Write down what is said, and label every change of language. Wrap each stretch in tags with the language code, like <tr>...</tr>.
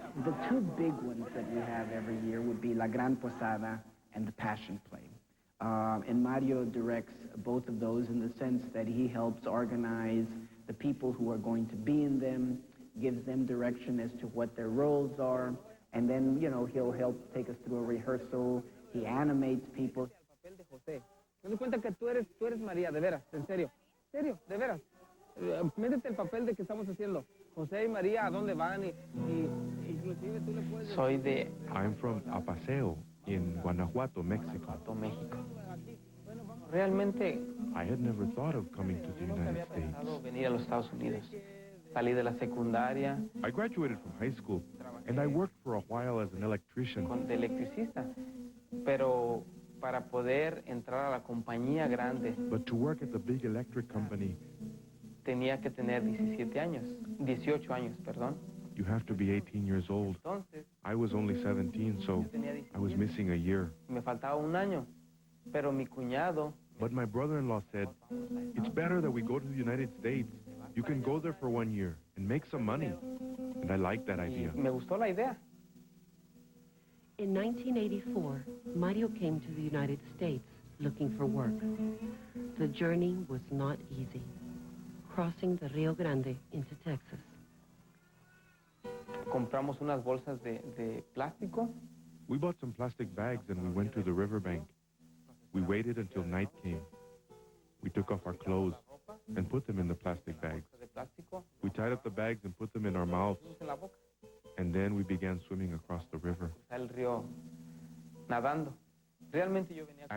<en>The two big ones that we have every year would be La Gran Posada and the Passion Play. And Mario directs both of those in the sense that he helps organize the people who are going to be in them, gives them direction as to what their roles are, and then, you know, he'll help take us through a rehearsal. He animates people.</en> <es>El papel de José. Ten en cuenta que tú eres María, de veras, en serio. Serio, de veras. Métete el papel de que estamos haciendo. José y María, ¿a dónde van? Y inclusive tú le puedes... Soy de...</es> <en>I'm from Apaseo, in Guanajuato, Mexico.</en> <es>Guanajuato, México. Realmente...</es> <en>I had never thought of coming to the United States.</en> <es>Venir a los Estados Unidos. Salí de la secundaria.</es> <en>I graduated from high school, and I worked for a while as an electrician.</en> <es>De electricista. Pero para poder entrar a la compañía grande...</es> <en>But to work at the big electric company...</en> <es>Tenía que tener 18 años, perdón.</es> <en>You have to be 18 years old.</en> <es>Entonces,</es> <en>I was only 17, so I was missing a year.</en> <es>Me faltaba un año, pero mi cuñado...</es> <en>But my brother-in-law said, it's better that we go to the United States. You can go there for 1 year and make some money. And I liked that idea.</en> <es>Me gustó la idea.</es> <en>In 1984, Mario came to the United States looking for work. The journey was not easy, crossing the Rio Grande into Texas.</en> <es>Compramos unas bolsas de plástico.</es> <en>We bought some plastic bags and we went to the riverbank. We waited until night came. We took off our clothes and put them in the plastic bags. We tied up the bags and put them in our mouths. And then we began swimming across the river.</en> <es>El río, nadando. Realmente yo venía con</es>